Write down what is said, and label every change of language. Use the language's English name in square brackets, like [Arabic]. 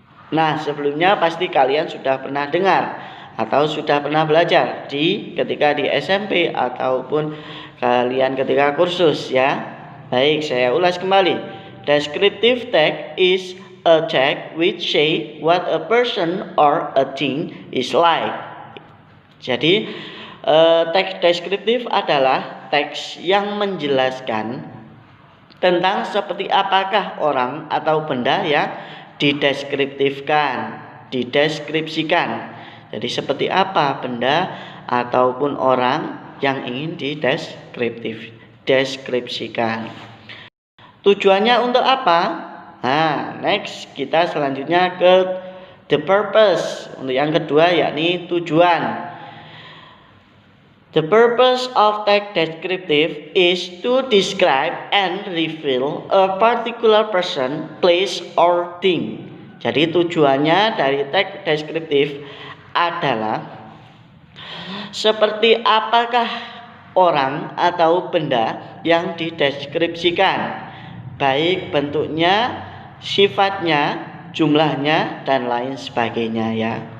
[Indonesian] Nah, sebelumnya pasti kalian sudah pernah dengar atau sudah pernah belajar ketika di SMP ataupun kalian ketika kursus, ya. Baik, saya ulas kembali. [English] Descriptive text is a text which say what a person or a thing is like. [Indonesian] Jadi teks deskriptif adalah teks yang menjelaskan tentang seperti apakah orang atau benda yang dideskripsikan. Jadi seperti apa benda ataupun orang yang ingin dideskripsikan. Tujuannya untuk apa? Nah, next kita selanjutnya ke [English] the purpose. [Indonesian] Untuk yang kedua yakni tujuan. [English] The purpose of text descriptive is to describe and reveal a particular person, place, or thing. [Indonesian] Jadi tujuannya dari teks deskriptif adalah seperti apakah orang atau benda yang dideskripsikan, baik bentuknya, sifatnya, jumlahnya, dan lain sebagainya, ya.